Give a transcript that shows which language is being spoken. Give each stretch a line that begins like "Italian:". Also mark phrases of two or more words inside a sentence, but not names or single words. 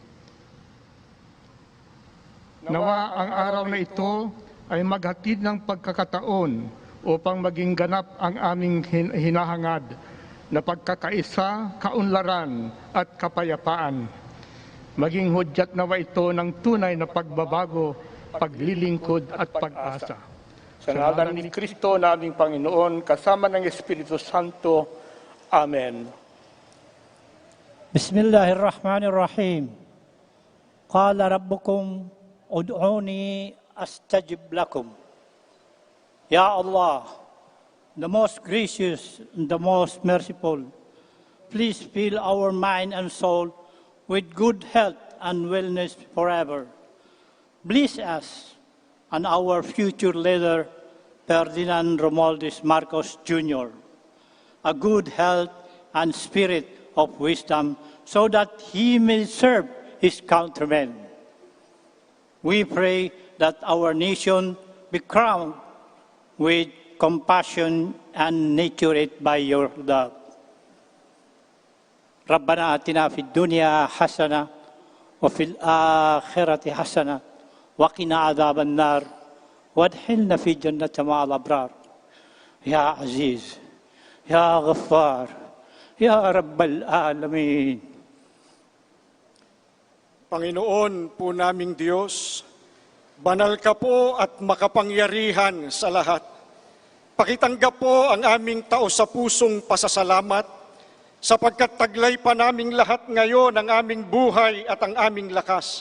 Filipino: Nawa ang araw na ito ay maghatid ng pagkakataon upang maging ganap ang aming hinahangad na pagkakaisa, kaunlaran at kapayapaan. Maging hudyat nawa ito ng tunay na pagbabago, paglilingkod at pag-asa. Sa ngalan ni Kristo naming Panginoon, kasama ng Espiritu Santo. Amen. Bismillahirrahmanirrahim.
Arabic: قال ربكم ادعوني أستجب لكم. يا الله,
English: the most gracious and the most merciful, please fill our mind and soul with good health and wellness forever. Bless us and our future leader, Ferdinand Romualdez Marcos Jr., a good health and spirit of wisdom so that he may serve his countrymen. We pray that our nation be crowned with compassion and nurtured by your love.
Arabic: ربنا آتنا في الدنيا حسنة وفي الآخرة حسنة وقنا عذاب النار وأدخلنا في جنة مع الأبرار. يا عزيز يا غفار يا رب العالمين.
Filipino: Panginoon po naming Diyos, banal ka po at makapangyarihan sa lahat. Pakitanggap po ang aming taos-sa-pusong pasasalamat sapagkat taglay pa naming lahat ngayon ang aming buhay at ang aming lakas.